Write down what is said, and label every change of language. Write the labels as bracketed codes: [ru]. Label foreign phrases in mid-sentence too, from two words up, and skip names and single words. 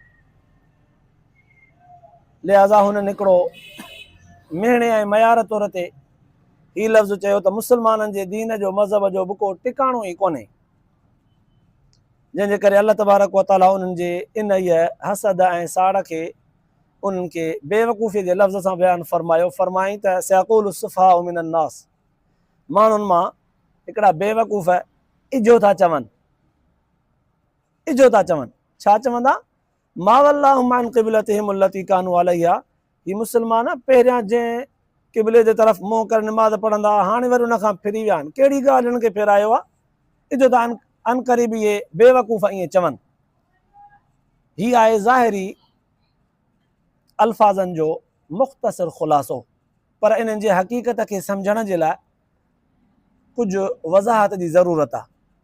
[sd] लिहाज़ा हुननि हिकिड़ो मिहणे ऐं मयार तौर ते हीउ लफ़्ज़ चयो त मुस्लमाननि जे दीन जो मज़हब जो को टिकाणो ई कोन्हे, जंहिंजे करे अल्लाह [ar] تبارك وتعالى [sd] उन्हनि जे इन इहा हसद ऐं साड़ खे उन्हनि खे बेवकूफ़ी जे लफ़्ज़ सां बयानु फरमाई त [ar] سيقول السفهاء من الناس, [sd] माण्हुनि मां हिकिड़ा बेवकूफ़ इजो था चवनि, छा चवंदा, [ar] ما ولاهم عن قبلتهم التي كانوا عليها, [sd] ही मुस्लमान पहिरियां जंहिं क़िबले जे तरफ़ मुंहुं करे नमाज़ पढ़ंदा हाणे वरी उन खां फिरी विया आहिनि, कहिड़ी ॻाल्हि हिननि खे फेरायो आहे। इजो त अनक़रीब इहे बेवकूफ़ ईअं चवनि। हीअ आहे ज़ाहिरी अल्फाज़नि जो मुख़्तसिर ख़ुलासो, पर इन्हनि जे हक़ीक़त खे सम्झण जे लाइ कुझु वज़ाहत जी ज़रूरत आहे।